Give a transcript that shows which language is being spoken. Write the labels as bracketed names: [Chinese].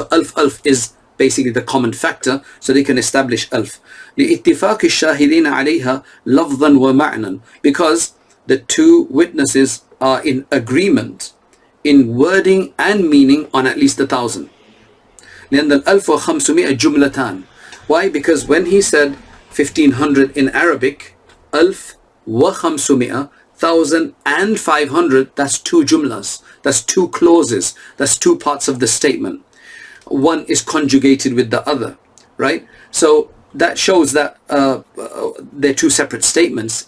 [English] So alf is basically the common factor, so they can establish alf. [Arabic] لِإِتِّفَاقِ الشَّاهِدِينَ عَلَيْهَا لَفْظًا وَمَعْنًا, [English] because the two witnesses are in agreement in wording and meaning on at least 1000. [Arabic] لأن الألف وخمسمائة جملتان. [English] Why? Because when he said 1500 in Arabic, [Arabic] ألف وخمسمائة, [English] 1000 and 500, that's two jumlas, that's two clauses, that's two parts of the statement. One is conjugated with the other, right? So that shows that they're two separate statements.